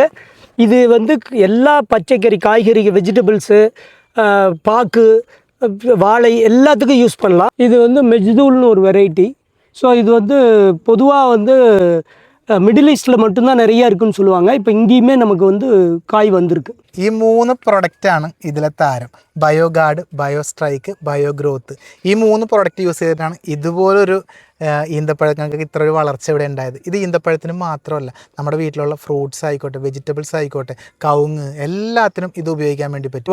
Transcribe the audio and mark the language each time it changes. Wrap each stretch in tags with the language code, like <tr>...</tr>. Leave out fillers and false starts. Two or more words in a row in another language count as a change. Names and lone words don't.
<ta>இது வந்து எல்லா பச்சைக்கறி, காய்கறி, வெஜிடபிள்ஸு, பாக்கு, வாழை எல்லாத்துக்கும் யூஸ் பண்ணலாம். இது வந்து மெஜ்தூல்னு ஒரு வெரைட்டி. ஸோ இது வந்து பொதுவாக வந்து மிடில் ஈஸ்டில் மட்டும்தான் நிறையா இருக்குதுன்னு சொல்லுவாங்க. இப்போ இங்கேயுமே நமக்கு வந்து காய் வந்திருக்கு.</ta> <ml>ഈ 3 പ്രൊഡക്റ്റാണ് ഇതിലെ താരം. ബയോഗാർഡ്, ബയോസ്ട്രൈക്ക്, ബയോഗ്രോത്ത്. ഈ 3</ml> <en>product use</en> <ml>ചെയ്തിട്ടാണ് ഇതുപോലൊരു ഈന്തപ്പഴങ്ങൾക്ക് ഇത്ര ഒരു വളർച്ച ഇവിടെ ഉണ്ടായത്. ഇത് ഈന്തപ്പഴത്തിന് മാത്രമല്ല, നമ്മുടെ വീട്ടിലുള്ള ഫ്രൂട്ട്സ് ആയിക്കോട്ടെ, വെജിറ്റബിൾസ് ആയിക്കോട്ടെ, കവുങ്ങ്, എല്ലാത്തിനും ഇത് ഉപയോഗിക്കാൻ വേണ്ടി പറ്റും.</ml>